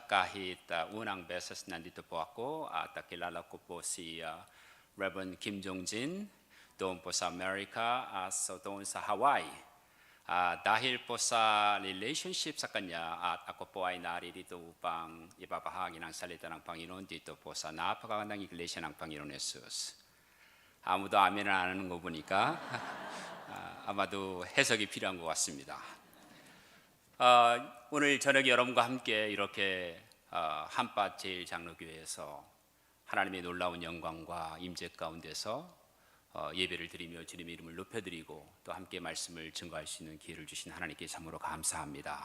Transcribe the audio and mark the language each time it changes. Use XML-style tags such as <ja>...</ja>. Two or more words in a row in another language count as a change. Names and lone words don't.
<tl>Kahit unang beses nandito po ako at kilala ko po si Reverend Kim Jong-jin doon po sa Amerika, doon sa Hawaii. Dahil po sa relationship sa kanya at ako po ay narito upang ipapahagi ng salita ng Panginoon dito po sa napakagandang iglesia ng Panginoon Hesus.</tl> <ko>아무도 아멘을 안 하는 거 보니까 아마도 해석이 필요한 것 같습니다. 오늘 저녁에 여러분과 함께 이렇게 한밭 제일장로교회에서 하나님의 놀라운 영광과 임재 가운데서 예배를 드리며 주님의 이름을 높여드리고 또 함께 말씀을 증거할 수 있는 기회를 주신 하나님께 참으로 감사합니다.</ko>